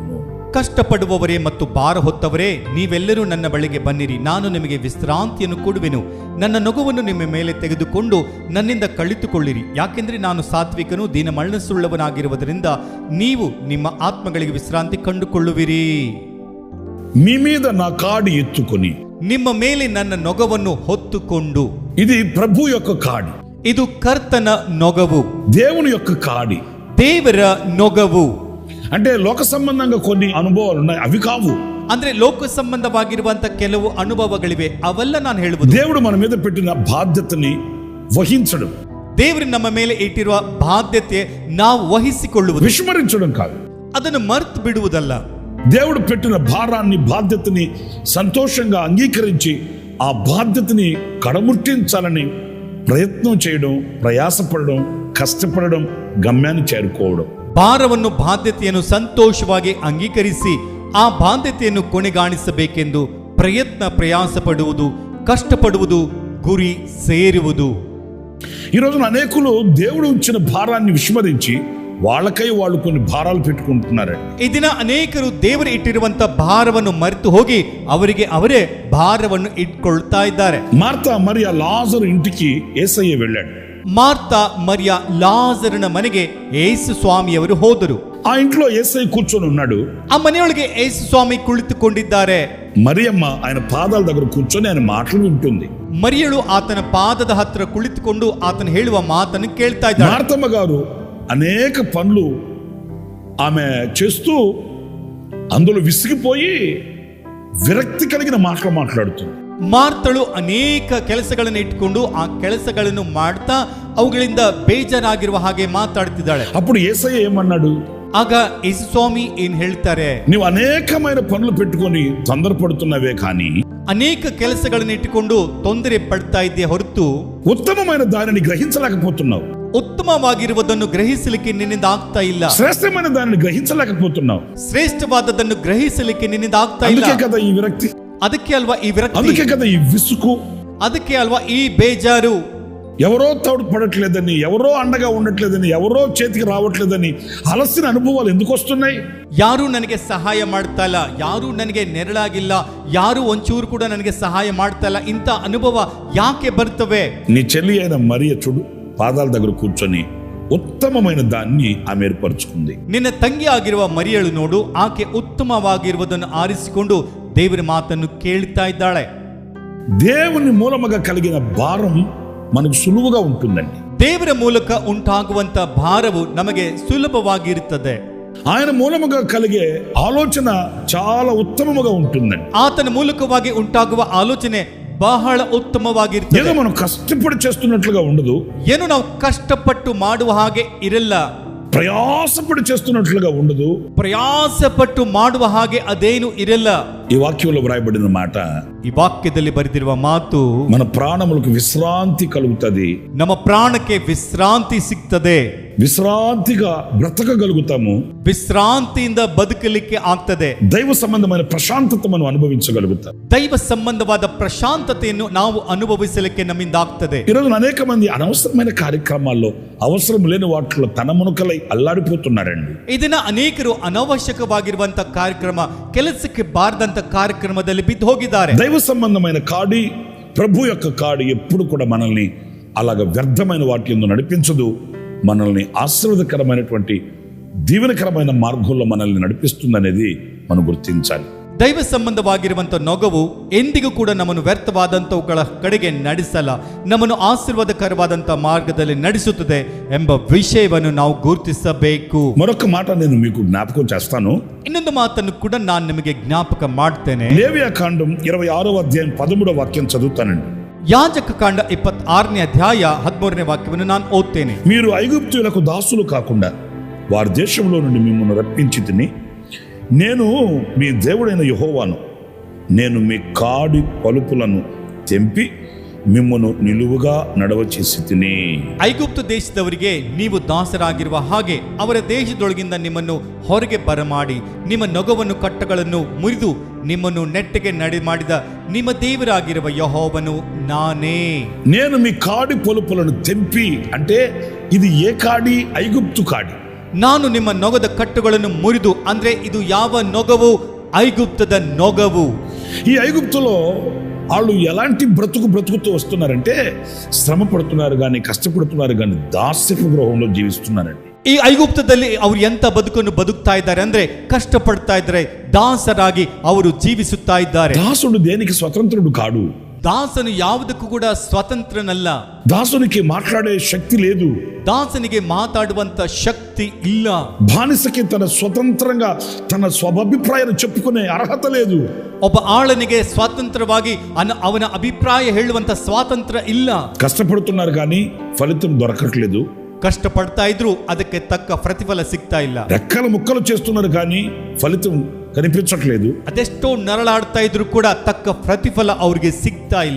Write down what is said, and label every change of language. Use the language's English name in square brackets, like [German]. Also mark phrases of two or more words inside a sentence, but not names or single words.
[Kannada] ಕಷ್ಟಪಡುವವರೇ ಮತ್ತು ಭಾರ ಹೊತ್ತವರೇ, ನೀವೆಲ್ಲರೂ ನನ್ನ ಬಳಿಗೆ ಬನ್ನಿರಿ, ನಾನು ನಿಮಗೆ ವಿಶ್ರಾಂತಿಯನ್ನು ಕೊಡುವೆನು. ನನ್ನ ನೊಗವನ್ನು ನಿಮ್ಮ ಮೇಲೆ ತೆಗೆದುಕೊಂಡು ನನ್ನಿಂದ ಕಲಿತುಕೊಳ್ಳಿರಿ, ಯಾಕೆಂದ್ರೆ ನಾನು ಸಾತ್ವಿಕನು, ದೀನ ಮನಸ್ಸುಳ್ಳವನಾಗಿರುವುದರಿಂದ ನೀವು ನಿಮ್ಮ ಆತ್ಮಗಳಿಗೆ ವಿಶ್ರಾಂತಿ ಕಂಡುಕೊಳ್ಳುವಿರಿ. [Telugu] మీ మీద నా కాడి ఎత్తుకొని, [Kannada] ನಿಮ್ಮ ಮೇಲೆ ನನ್ನ ನೊಗವನ್ನು ಹೊತ್ತುಕೊಂಡು. [Telugu] ఇది ప్రభు యొక్క కాడి. [Kannada] ಇದು ಕರ್ತನ ನೊಗವು, [Telugu] దేవుని యొక్క కాడి. [Kannada] ದೇವರ ನೊಗವು. [Telugu] అంటే లోక సంబంధంగా కొన్ని అనుభవాలు ఉన్నాయి, అవి కావు. [Kannada] ಅಂದ್ರೆ ಲೋಕ ಸಂಬಂಧವಾಗಿರುವಂತ ಕೆಲವು ಅನುಭವಗಳಿವೆ, ಅವೆಲ್ಲ ನಾನು ಹೇಳುವುದು. [Telugu] దేవుడు మన మీద పెట్టిన బాధ్యతని వహించడం, [Kannada] ದೇವರು ನಮ್ಮ ಮೇಲೆ ಇಟ್ಟಿರುವ ಬಾಧ್ಯತೆ ನಾವು ವಹಿಸಿಕೊಳ್ಳುವುದು, [Telugu] విస్మరించడం కాదు. [Kannada] ಅದನ್ನು ಮರೆತು ಬಿಡುವುದಲ್ಲ. [Telugu] దేవుడు పెట్టిన భారాన్ని, బాధ్యతని సంతోషంగా అంగీకరించి ఆ బాధ్యతని కడముట్టించాలని ప్రయత్నం చేయడం, ప్రయాసపడడం, కష్టపడడం, గమ్యాన్ని చేరుకోవడం. [Kannada] ಭಾರವನ್ನು, ಬಾಧ್ಯತೆಯನ್ನು ಸಂತೋಷವಾಗಿ ಅಂಗೀಕರಿಸಿ ಆ ಬಾಧ್ಯತೆಯನ್ನು ಕೊನೆಗಾಣಿಸಬೇಕೆಂದು ಪ್ರಯಾಸ ಪಡುವುದು, ಕಷ್ಟಪಡುವುದು, ಗುರಿ ಸೇರುವುದು. [Telugu] ఈ రోజున అనేకులు దేవుడు ఉంచిన భారాన్ని విస్మరించి వాళ్ళకై వాళ్ళు కొన్ని భారాలు పెట్టుకుంటున్నారండి. [Kannada] ಈ ದಿನ ಅನೇಕರು ದೇವರು ಇಟ್ಟಿರುವಂತ ಭಾರವನ್ನು ಮರೆತು ಹೋಗಿ ಅವರಿಗೆ ಅವರೇ ಭಾರವನ್ನು ಇಟ್ಕೊಳ್ತಾ ಇದ್ದಾರೆ. [Telugu] మార్తా మరియ లాజరు ఇంటికి యేసయ్య వెళ్ళాడు. [Kannada] ಮಾರ್ತಾ ಮರಿಯ ಲಾಜರನ ಮನೆಗೆ ಯೇಸು ಸ್ವಾಮಿಯವರು ಹೋದರು. [Telugu] ఆ ఇంట్లో యేసయ్య కూర్చొని ఉన్నాడు. [Kannada] ಆ ಮನೆಯೊಳಗೆ ಯೇಸು ಸ್ವಾಮಿ ಕುಳಿತುಕೊಂಡಿದ್ದಾರೆ. [Telugu] మరియమ్మ ఆయన పాదాల దగ్గర కూర్చొని ఆయన మాటలు వింటుంది. [Kannada] ಮರಿಯಳು ಆತನ ಪಾದದ ಹತ್ತಿರ ಕುಳಿತುಕೊಂಡು ಆತನ ಹೇಳುವ ಮಾತನ್ನು ಕೇಳ್ತಾ ಇದ್ದಾಳೆ. [Telugu] మార్తమ్మ గారు అనేక పనులు ఆమె చేస్తూ అందులో విసిగిపోయి విరక్తి కలిగిన మాటలు మాట్లాడుతుంది. [Kannada] ಮಾರ್ತಳು ಅನೇಕ ಕೆಲಸಗಳನ್ನು ಇಟ್ಟುಕೊಂಡು ಆ ಕೆಲಸಗಳನ್ನು ಮಾಡ್ತಾ ಅವುಗಳಿಂದ ಬೇಜಾರಾಗಿರುವ ಹಾಗೆ ಮಾತಾಡ್ತಿದ್ದಾಳೆ. [Telugu] అప్పుడు యేసయ్య ఏమన్నాడు? [Kannada] ಆಗ ಯೇಸು ಸ್ವಾಮಿ ಏನ್ ಹೇಳ್ತಾರೆ? [Telugu] నీవు అనేకమైన పనులు పెట్టుకొని తొందరపడుతున్నవే కానీ [Kannada] ಅನೇಕ ಕೆಲಸಗಳನ್ನು ಇಟ್ಟುಕೊಂಡು ತೊಂದರೆ ಪಡ್ತಾ ಇದ್ದೆ ಹೊರತು [Telugu] ఉత్తమమైన దానిని గ్రహించలేకపోతున్నావు. [Kannada] ಉತ್ತಮವಾಗಿರುವುದನ್ನು ಗ್ರಹಿಸಲಿಕ್ಕೆ ನಿನ್ನಿಂದ ಆಗ್ತಾ ಇಲ್ಲ. [Telugu] శ్రేష్టమైన దానిని గ్రహించలేకపోతున్నావు. [Kannada] ಶ್ರೇಷ್ಠವಾದದನ್ನು ಗ್ರಹಿಸಲಿಕ್ಕೆ ನಿನ್ನಿಂದ ಆಗ್ತಾ ಇಲ್ಲ. [Telugu] అందుకే కదా ఈ విరక్తి, [Kannada] ಅದಕ್ಕೆ ಅಲ್ವಾ ಈ ವಿರಕ್ತಿ, [Telugu] అందుకే కదా ఈ విసుగు, [Kannada] ಅದಕ್ಕೆ ಅಲ್ವಾ ಈ ಬೇಜಾರು. [Telugu] ఎవరో తోడు పడట్లేదని, ఎవరో అండగా ఉండట్లేదని, ఎవరో చేతికి రావట్లేదని అలసిన అనుభవాలు ఎందుకు వస్తున్నాయి? [Kannada] ಯಾರು ನನಗೆ ಸಹಾಯ ಮಾಡ್ತಾ ಇಲ್ಲ, ಯಾರು ನನಗೆ ನೆರಳಾಗಿಲ್ಲ, ಯಾರು ಒಂಚೂರು ಕೂಡ ನನಗೆ ಸಹಾಯ ಮಾಡ್ತಾ ಇಲ್ಲ, ಇಂಥ ಅನುಭವ ಯಾಕೆ ಬರ್ತವೆ? [Telugu] నీ చెల్లి అయిన మరియ చూడు, పాదాల దగ్గర కూర్చొని ఉత్తమమైన దాన్ని ఆమె ఏర్పరచుకుంది. [Kannada] ನಿನ್ನ ತಂಗಿ ಆಗಿರುವ ಮರಿಯಳು ನೋಡು, ಆಕೆ ಉತ್ತಮವಾಗಿರುವುದನ್ನು ಆರಿಸಿಕೊಂಡು ದೇವರ ಮಾತನ್ನು ಕೇಳ್ತಾ ಇದ್ದಾಳೆ. [Telugu] దేవుని మూలముగా కలిగిన భారం మనకు సులువుగా ఉంటుందండి. [Kannada] ದೇವರ ಮೂಲಕ ಉಂಟಾಗುವಂತ ಭಾರವು ನಮಗೆ ಸುಲಭವಾಗಿರುತ್ತದೆ. [Telugu] ఆయన మూలముగా కలిగే ఆలోచన చాలా ఉత్తమముగా ఉంటుందండి. [Kannada] ಆತನ ಮೂಲಕವಾಗಿ ಉಂಟಾಗುವ ಆಲೋಚನೆ ಬಹಳ ಉತ್ತಮವಾಗಿರುತ್ತದೆ. [Telugu] ఏదో మనం కష్టపడి చేస్తున్నట్లుగా ఉండదు, [Kannada] ಏನು ನಾವು ಕಷ್ಟಪಟ್ಟು ಮಾಡುವ ಹಾಗೆ ಇರಲ್ಲ, [Telugu] ప్రయాసపడి చేస్తున్నట్లుగా ఉండదు, [Kannada] ಪ್ರಯಾಸಪಟ್ಟು ಮಾಡುವ ಹಾಗೆ ಅದೇನು ಇರಲ್ಲ. [Telugu] ఈ వాక్యంలో వ్రాయబడిన మాట, [Kannada] ಈ ವಾಕ್ಯದಲ್ಲಿ ಬರೆದಿರುವ ಮಾತು, [Telugu] మన ప్రాణములకు విశ్రాంతి కలుగుతుంది, [Kannada] ನಮ್ಮ ಪ್ರಾಣಕ್ಕೆ ವಿಶ್ರಾಂತಿ ಸಿಗ್ತದೆ, [Telugu] విశ్రాంతిగా బ్రతకగలుగుతాము, [Kannada] ವಿಶ್ರಾಂತಿಯಿಂದ ಬದುಕಲಿಕ್ಕೆ ಆಗ್ತದೆ, [Telugu] దైవ సంబంధమైన ప్రశాంతత మనం అనుభవించగలుగుతాం. [Kannada] ದೈವ ಸಂಬಂಧವಾದ ಪ್ರಶಾಂತತೆಯನ್ನು ನಾವು ಅನುಭವಿಸಲಿಕ್ಕೆ ನಮ್ಮಿಂದ ಆಗ್ತದೆ. [Telugu] ఈరోజు అనేక మంది అనవసరమైన కార్యక్రమాల్లో, అవసరం లేని వాటిలో తన మునకలై అల్లాడిపోతున్నారండి. [Kannada] ಇದನ್ನ ಅನೇಕರು ಅನವಶ್ಯಕವಾಗಿರುವಂತ ಕಾರ್ಯಕ್ರಮ, ಕೆಲಸಕ್ಕೆ ಬಾರದಂತ ಕಾರ್ಯಕ್ರಮದಲ್ಲಿ ಬಿದ್ದು ಹೋಗಿದ್ದಾರೆ. [Telugu] దైవ సంబంధమైన కాడి, ప్రభు యొక్క కాడి ఎప్పుడు కూడా మనల్ని అలాగ వ్యర్థమైన వాటి యందు నడిపించదు, మనల్ని ఆశీర్వాదకరమైనటువంటి దీవెనకరమైన మార్గంలో మనల్ని నడిపిస్తుందనేది మనం గుర్తించాలి. [Kannada] ದೈವ ಸಂಬಂಧವಾಗಿರುವಂತ ನೊಗವು ಎಂದಿಗೂ ಕೂಡ ನಮ್ಮನ್ನು ವ್ಯರ್ಥವಾದಂತವುಗಳ ಕಡೆಗೆ ನಡೆಸಲ್ಲ, ನಮ್ಮನ್ನು ಆಶೀರ್ವಾದಕರವಾದಂತ ಮಾರ್ಗದಲ್ಲಿ ನಡೆಸುತ್ತದೆ ಎಂಬ ವಿಷಯವನ್ನು ನಾವು ಗುರುತಿಸಬೇಕು. [Telugu] మరొక మాట నేను మీకు జ్ఞాపకం చేస్తాను. [Kannada] ಇನ್ನೊಂದು ಮಾತನ್ನು ಕೂಡ ನಾನು ನಿಮಗೆ ಜ್ಞಾಪಕ ಮಾಡ್ತೇನೆ. [Telugu] లేవియా కాండం 26వ అధ్యాయం 13వ వాక్యం చదువుతానండి. [Kannada] ಯಾಜಕ ಕಾಂಡ 26ನೇ ಅಧ್ಯಾಯ 13ನೇ ವಾಕ್ಯವನ್ನು ನಾನು ಓದ್ತೇನೆ. [Telugu] మీరు ఐగుప్తీయులకు దాసులు కాకుండా వారి దేశంలో నుండి మిమ్మల్ని రప్పించి తిని, నేను మీ దేవుడైన యెహోవాను, నేను మీ కాడి పలుపులను తెంపి మిమ్మను నిలువుగా నడవచిసి తిని. [Kannada] ಐಗುಪ್ತ ದೇಶದವರಿಗೆ ನೀವು ದಾಸರಾಗಿರುವ ಹಾಗೆ ಅವರ ದೇಶದೊಳಗಿಂದ ನಿಮ್ಮನ್ನು ಹೊರಗೆ ಬರಮಾಡಿ ನಿಮ್ಮ ನೊಗವನ್ನು ಕಟ್ಟಗಳನ್ನು ಮುರಿದು ನಿಮ್ಮನ್ನು ನೆಟ್ಟಗೆ ನಡೆ ಮಾಡಿದ ನಿಮ್ಮ ದೇವರಾಗಿರುವ ಯೆಹೋವನು ನಾನೇ. [Telugu] నేను మీ కాడి పొలుపులను తెంపి అంటే ఇది ఏ కాడి? ఐగుప్తు కాడి. [Kannada] ನಾನು ನಿಮ್ಮ ನೊಗದ ಕಟ್ಟುಗಳನ್ನು ಮುರಿದು ಅಂದ್ರೆ ಇದು ಯಾವ ನೊಗವು? ಐಗುಪ್ತದ ನೊಗವು. [Telugu] ఈ ఐగుప్తులో వాళ్ళు ఎలాంటి బ్రతుకుతూ వస్తున్నారంటే శ్రమ పడుతున్నారు కానీ, కష్టపడుతున్నారు కానీ, దాస్యపు గృహంలో జీవిస్తున్నారండి. [Kannada] ಈ ಐಗುಪ್ತದಲ್ಲಿ ಅವರು ಎಂತ ಬದುಕನ್ನು ಬದುಕ್ತಾ ಇದ್ದಾರೆ ಅಂದ್ರೆ ಕಷ್ಟಪಡ್ತಾ ಇದ್ದಾರೆ, ದಾಸರಾಗಿ ಅವರು ಜೀವಿಸುತ್ತಾ ಇದ್ದಾರೆ. [Telugu] దాసుడు దేనికి స్వతంత్రుడు కాడు. [Kannada] దాసను ಯಾವುದಕ್ಕೂ ಕೂಡ ಸ್ವತಂತ್ರನಲ್ಲ. [Telugu] దాసునికి మాట్లాడే శక్తి లేదు. [Kannada] దాసನಿಗೆ మాట్లాಡುವಂತ శక్తి ಇಲ್ಲ. [Telugu] బానిసకి తన స్వతంత్రంగా తన స్వాభిప్రాయాన్ని చెప్పుకునే అర్హత లేదు. [Kannada] ಒಬ್ಬ ಆಳನಿಗೆ ಸ್ವತಂತ್ರವಾಗಿ ಅವನ ಅಭಿಪ್ರಾಯ ಹೇಳುವಂತ ಸ್ವಾತಂತ್ರ್ಯ ಇಲ್ಲ. [Telugu] కష్టపడుతున్నారు కానీ ఫలితం దొరకట్లేదు. [Kannada] ಕಷ್ಟಪಡ್ತಾ ಇದ್ರು ಅದಕ್ಕೆ ತಕ್ಕ ಪ್ರತಿಫಲ ಸಿಗ್ತಾ ಇಲ್ಲ. [Telugu] రెక్కల ముక్కలు చేస్తున్నారు కానీ ఫలితం కనిపించట్లేదు. [Kannada] ಅದೆಷ್ಟೋ ನರಳಾಡ್ತಾ ಇದ್ರು ಕೂಡ ತಕ್ಕ ಪ್ರತಿಫಲ ಅವ್ರಿಗೆ ಸಿಗ್ತಾ ಇಲ್ಲ.